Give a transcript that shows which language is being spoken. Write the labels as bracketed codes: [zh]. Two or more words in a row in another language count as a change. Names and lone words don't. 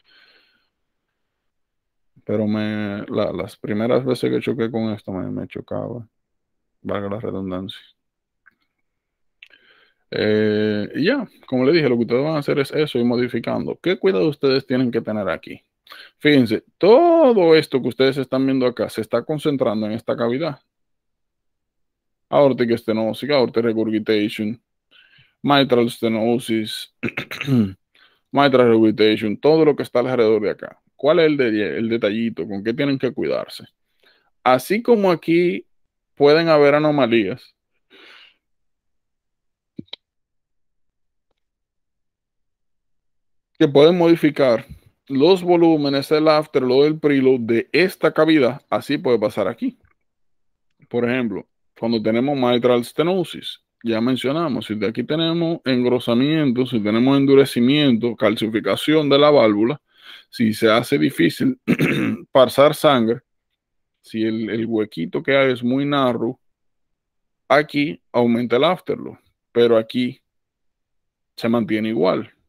[es] Pero las primeras veces que choqué con esto me chocaba. Valga la redundancia. Y ya, como le dije, lo que ustedes van a hacer es eso, ir modificando. ¿Qué cuidado ustedes tienen que tener aquí? Fíjense, todo esto que ustedes están viendo acá se está concentrando en esta cavidad. [en] Aortic stenosis, aortic regurgitation, mitral stenosis, mitral regurgitation, [es] todo lo que está alrededor de acá. ¿Cuál es el detallito? ¿Con qué tienen que cuidarse? Así como aquí pueden haber anomalías, que pueden modificar los volúmenes, el afterload, el preload de esta cavidad, así puede pasar aquí. Por ejemplo, cuando tenemos [en] mitral stenosis, [es] ya mencionamos, si de aquí tenemos engrosamiento, si tenemos endurecimiento, calcificación de la válvula, si se hace difícil pasar sangre, si el huequito que hay es muy narrow, aquí aumenta el afterload, pero aquí se mantiene igual.